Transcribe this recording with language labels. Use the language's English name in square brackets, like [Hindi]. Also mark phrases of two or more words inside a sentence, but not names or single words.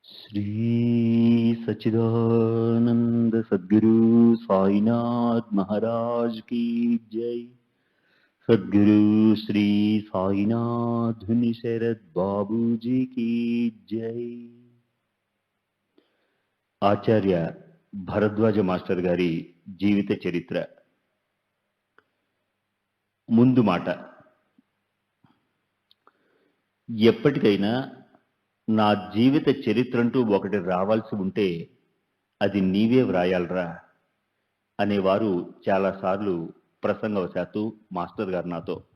[Hindi] श्री सच्चिदानंद सद्गुरु साईनाथ महाराज की जय। सद्गुरु श्री साईनाथ धुनि शरद बाबू जी की जय। [Telugu] ఆచార్య భరద్వాజ మాస్టర్ గారి జీవిత చరిత్ర. ముందు మాట. ఎప్పటికైనా నా జీవిత చరిత్రంటూ ఒకటి రావాల్సి ఉంటే అది నీవే వ్రాయాలరా అనేవారు చాలాసార్లు ప్రసంగవశాత్తు మాస్టర్ గారు నాతో.